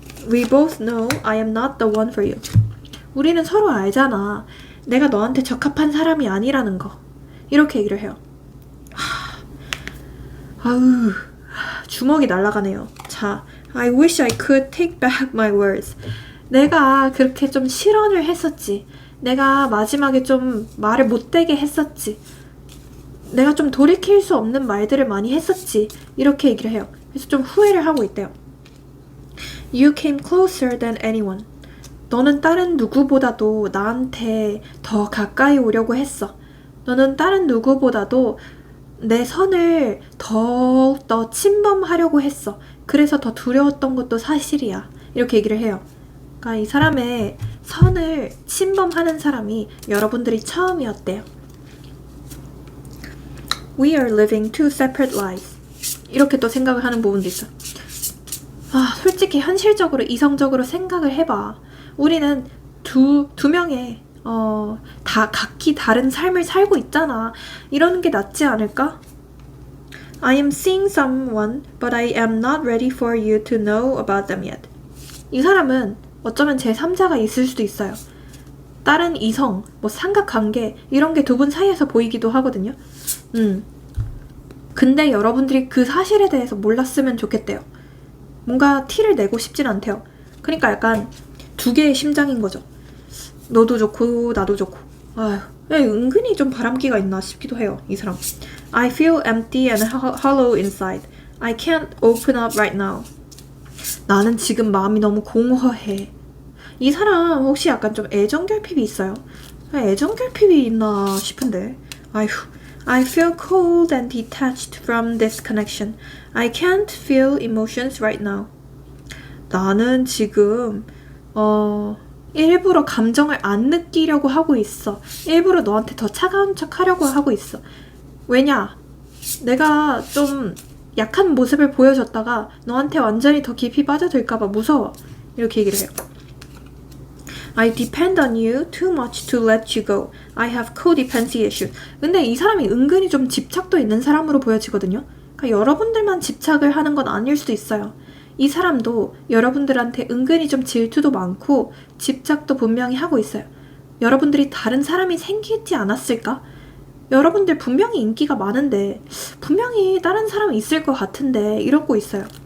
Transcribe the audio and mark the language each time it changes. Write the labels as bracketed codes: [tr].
[en] We both know I am not the one for you. [ko] 우리는 서로 알잖아. 내가 너한테 적합한 사람이 아니라는 거. 이렇게 얘기를 해요. 주먹이 날아가네요. [en] 자, I wish I could take back my words. [ko] 내가 그렇게 좀 실언을 했었지. 내가 마지막에 좀 말을 못되게 했었지. 내가 좀 돌이킬 수 없는 말들을 많이 했었지. 이렇게 얘기를 해요. 그래서 좀 후회를 하고 있대요. [en] You came closer than anyone. [ko] 너는 다른 누구보다도 나한테 더 가까이 오려고 했어. 너는 다른 누구보다도 내 선을 더욱더 침범하려고 했어. 그래서 더 두려웠던 것도 사실이야. 이렇게 얘기를 해요. 그러니까 이 사람의 선을 침범하는 사람이 여러분들이 처음이었대요. [en] We are living two separate lives. [ko] 이렇게 또 생각을 하는 부분도 있어. 솔직히 현실적으로 이성적으로 생각을 해봐. 우리는 두 명의 다 각기 다른 삶을 살고 있잖아. 이러는 게 낫지 않을까? [en] I am seeing someone, but I am not ready for you to know about them yet. [ko] 이 사람은 어쩌면 제3자가 있을 수도 있어요. 다른 이성, 삼각관계 이런 게 두 분 사이에서 보이기도 하거든요. 근데 여러분들이 그 사실에 대해서 몰랐으면 좋겠대요. 뭔가 티를 내고 싶진 않대요. 그러니까 약간 두 개의 심장인 거죠. 너도 좋고 나도 좋고. 은근히 좀 바람기가 있나 싶기도 해요, 이 사람. [en] I feel empty and hollow inside. I can't open up right now. [ko] 나는 지금 마음이 너무 공허해. 이 사람 혹시 약간 좀 애정결핍이 있어요? 애정결핍이 있나 싶은데. [en] I feel cold and detached from this connection. I can't feel emotions right now. [ko] 나는 지금 일부러 감정을 안 느끼려고 하고 있어. 일부러 너한테 더 차가운 척 하려고 하고 있어. 왜냐? 내가 좀 약한 모습을 보여줬다가 너한테 완전히 더 깊이 빠져들까봐 무서워. 이렇게 얘기를 해요. [en] I depend on you too much to let you go. I have codependency issues. [ko] 근데 이 사람이 은근히 좀 집착도 있는 사람으로 보여지거든요. 그러니까 여러분들만 집착을 하는 건 아닐 수도 있어요. 이 사람도 여러분들한테 은근히 좀 질투도 많고 집착도 분명히 하고 있어요. 여러분들이 다른 사람이 생기지 않았을까? 여러분들 분명히 인기가 많은데 분명히 다른 사람이 있을 것 같은데 이러고 있어요.